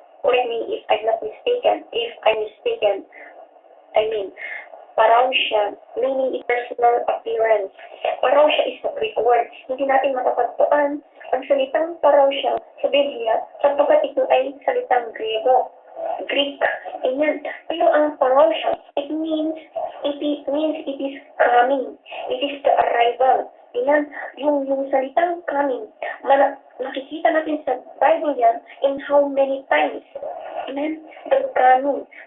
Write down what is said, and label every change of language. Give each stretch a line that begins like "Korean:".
English: Correct me if I'm not mistaken. If I'm mistaken, I mean, parousia, meaning a personal appearance. Parousia is a Greek word.
Filipino: Hindi natin matatagpuan ang salitang parousia sa Biblia sapagkat ito ay salitang Grego.
English: Greek. Amen.
Filipino: Pero ang
English: parousia, it means it is coming. It is the arrival. Amen.
Filipino: Yung salitang coming, nakikita natin sa Bible yan
English: in how many times. Amen. The coming.